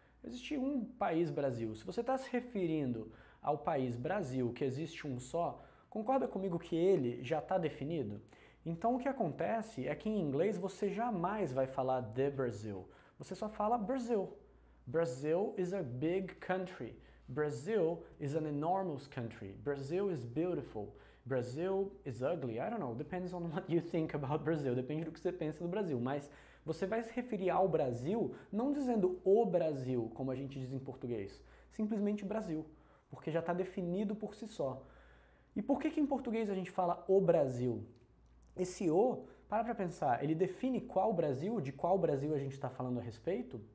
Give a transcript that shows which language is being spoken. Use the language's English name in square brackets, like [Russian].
[Portuguese] Existe um país Brasil. Se você está se referindo ao país Brasil, que existe um só, concorda comigo que ele já está definido? Então o que acontece é que em inglês você jamais vai falar the Brazil. Você só fala [English] Brazil. Brazil is a big country. Brazil is an enormous country. Brazil is beautiful. Brazil is ugly. I don't know. Depends on what you think about Brazil. [Portuguese] Depende do que você pensa do Brasil. Mas você vai se referir ao Brasil não dizendo o Brasil, como a gente diz em português. Simplesmente Brasil. Porque já está definido por si só. E por que em português a gente fala o Brasil? Esse o, para pensar, ele define qual Brasil, de qual Brasil a gente está falando a respeito?